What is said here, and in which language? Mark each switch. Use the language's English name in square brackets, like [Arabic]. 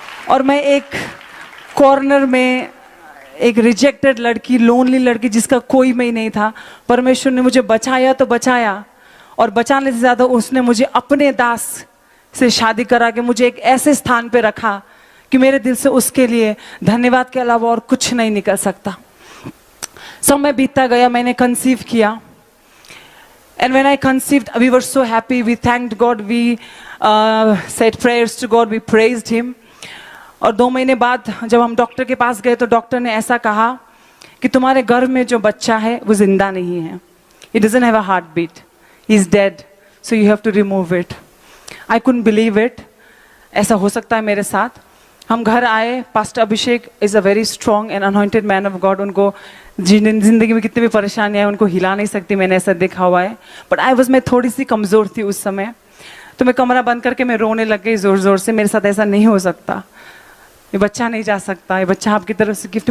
[Hindi] और मैं एक कॉर्नर में एक रिजेक्टेड लड़की, लोनली लड़की जिसका कोई मैं नहीं था, परमेश्वर ने मुझे बचाया तो बचाया, और बचाने से ज़्यादा उसने मुझे अपने दास से शादी करा के मुझे एक ऐसे स्थान पे रखा कि मेरे दिल से उसके लिए धन्यवाद के अलावा और कुछ नहीं निकल सकता। समय बीतता गया, मैंने कंसीव किया, [English] and when I conceived we were so happy, we thanked God, we said prayers to God, we praised him। [Hindi] और 2 महीने बाद जब हम डॉक्टर के पास गए तो डॉक्टर ने ऐसा कहा कि तुम्हारे गर्भ में जो बच्चा है वो जिंदा नहीं है, [English] he doesn't have a heartbeat, he is dead, so you have to remove it। I couldn't believe it, [Hindi] ऐसा हो सकता है मेरे साथ। हम घर आए, pastor Abhishek [English] is a very strong and anointed man of God, [Hindi] उनको जिंदगी में कितनी भी परेशानी है उनको हिला नहीं सकती, मैंने ऐसा देखा हुआ है, बट मैं थोड़ी सी कमज़ोर थी उस समय, तो मैं कमरा बंद करके मैं रोने लग गई ज़ोर ज़ोर से, मेरे साथ ऐसा नहीं हो सकता, ये बच्चा नहीं जा सकता, ये बच्चा आपकी तरफ से गिफ्ट।